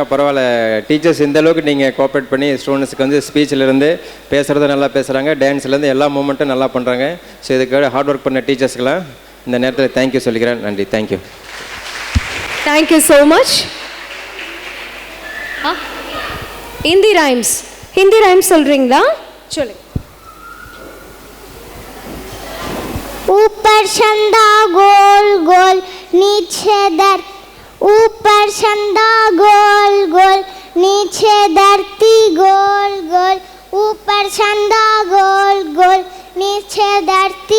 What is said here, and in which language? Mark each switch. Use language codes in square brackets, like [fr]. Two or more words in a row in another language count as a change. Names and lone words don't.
[ta] பரவாயில்ல, டீச்சர்ஸ் இந்த அளவுக்கு நீங்கள் கோஆப்ரேட் பண்ணி ஸ்டூடெண்ட்ஸுக்கு வந்து ஸ்பீச்சிலேருந்து பேசுகிறத நல்லா பேசுகிறாங்க, டான்ஸ்லேருந்து எல்லா மூமெண்ட்டும் நல்லா பண்ணுறாங்க. ஸோ இதுக்கு [en] hard work [ta] பண்ண டீச்சர்ஸ்க்கெலாம் இந்த நேரத்தில் தேங்க்யூ சொல்லிக்கிறேன். நன்றி. தேங்க்யூ. [en] thank you so much. Hindi rhymes [ta] சொல்கிறீங்களா? சொல்லுங்க. [hi] ऊपर चंदा गोल गोल नीचे दर, ऊपर चंदा गोल गोल नीचे धरती गोल गोल, ऊपर चंदा गोल गोल नीचे धरती